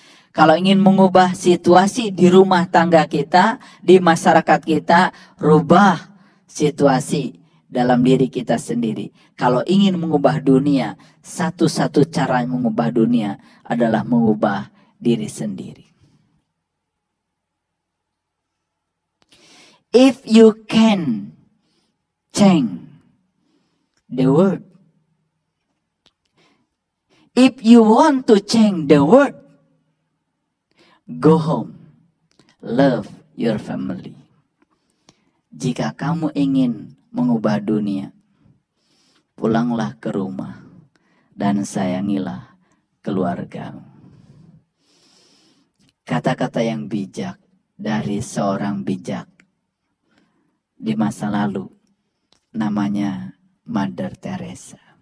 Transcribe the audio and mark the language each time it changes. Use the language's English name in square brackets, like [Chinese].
[Indonesian] Kalau ingin mengubah situasi di rumah tangga kita, di masyarakat kita, rubah situasi dalam diri kita sendiri. Kalau ingin mengubah dunia, satu-satu cara mengubah dunia adalah mengubah diri sendiri. [English] If you can change the world, if you want to change the world, go home, love your family. [Indonesian] Jika kamu ingin mengubah dunia, pulanglah ke rumah dan sayangilah keluargamu. Kata-kata yang bijak dari seorang bijak di masa lalu, namanya Mother Teresa.